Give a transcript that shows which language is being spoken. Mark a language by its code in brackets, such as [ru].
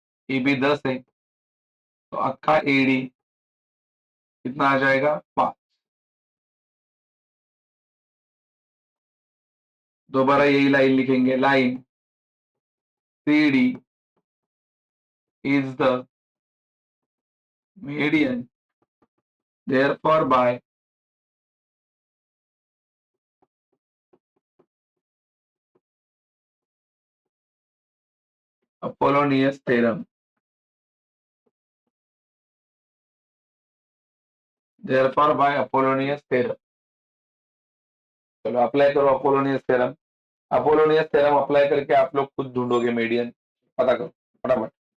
[hi] A B 10 है तो अक्खा AD कितना आ जाएगा 5. दोबारा यही लाइन लिखेंगे. [en] Line C D is the median. Therefore, by Apollonius theorem. Therefore, by Apollonius theorem. [hi] चलो अप्लाई करो Apollonius theorem. Apollonius theorem apply करके आप लोग खुद ढूंढोगे मीडियन. पता करो फटाफट.